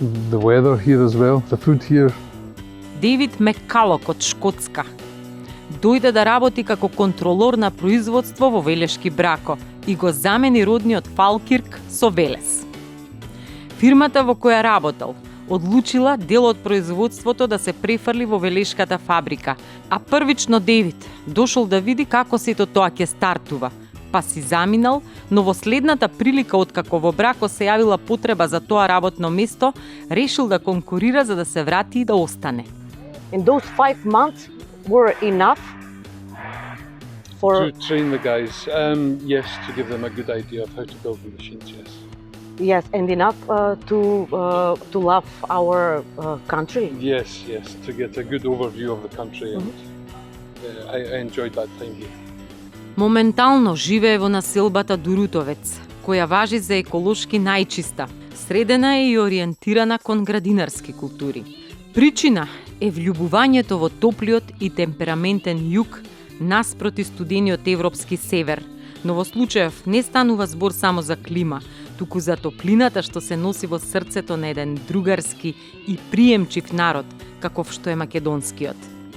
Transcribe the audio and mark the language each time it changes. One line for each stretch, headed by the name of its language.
English: The weather here as well, the food here.
Macedonian: Дейвид Меккалок од Шкотска. дојде да работи како контролор на производство во Велешки Брако и го замени родниот Фалкирк со Велес. Фирмата во која работел одлучила дел од производството да се префрли во Велешката фабрика, а првично Девид дошол да види како сето тоа ќе стартува, па си заминал, но во следната прилика откако во Брако се јавила потреба за тоа работно место, решил да конкурира за да се врати и да остане.
English: And those 5 months were enough for... To train the guys, yes, to give them a good idea of how to build the machines, yes. Yes, and enough to love our country. Yes, to get a good overview of the country, and I enjoyed that time here.
Macedonian: Моментално живее во населбата Дурутовец, која важи за еколошки најчиста, средена е и ориентирана кон градинарски култури. Причина е влюбувањето во топлиот и темпераментен југ наспроти студениот европски север, но во случајов не станува збор само за клима, туку за топлината што се носи во срцето на еден другарски и приемчив народ, каков што е македонскиот.